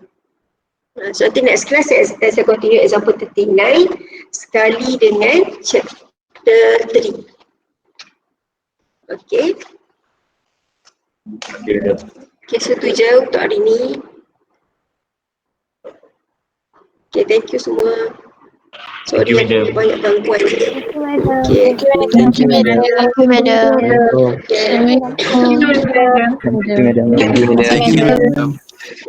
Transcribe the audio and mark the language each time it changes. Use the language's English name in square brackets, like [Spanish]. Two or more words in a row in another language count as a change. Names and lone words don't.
[Malay] So nanti [English] next class [Malay] saya continue example 39 sekali dengan chapter 3. Okay. Okay, so tu je untuk hari ni. [English] Okay, thank you semua. [Malay] Sorry ada banyak gangguan. Okay. [English] Thank you, madam. Thank you, madam. Okay. Assalamualaikum. Thank you, madam. Thank you, madam.